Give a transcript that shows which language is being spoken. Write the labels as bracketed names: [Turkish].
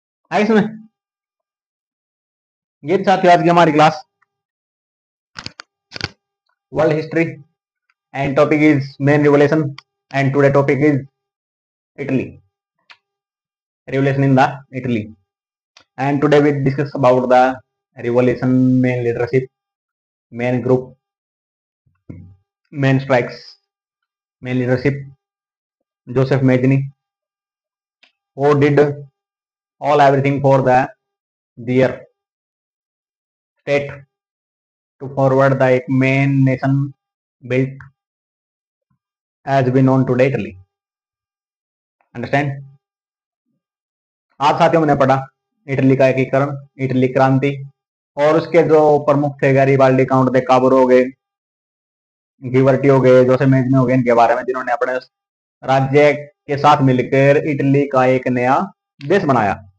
[Hindi] आगे सुने। ये साथियों आज की हमारी [English] Class world history and topic is main revolution and today topic is Italy, revolution in the Italy. And today we discuss about the revolution, main leadership, main group, main strikes, main leadership. Joseph Mazzini, who did all everything for their state to forward the main nation built as we known today Italy. Understand? [Hindi] आज साथियों मैंने पढ़ा Italy का एकीकरण, Italy क्रांति, और उसके जो प्रमुख थे गैरिबाल्डी, काउंट दे काबरो हो गए, गिवर्टी हो गए, जोसेफ मेजनी हो गए, इनके बारे में, जिन्होंने अपने राज्य के साथ मिलकर इटली का एक नया देश बनाया।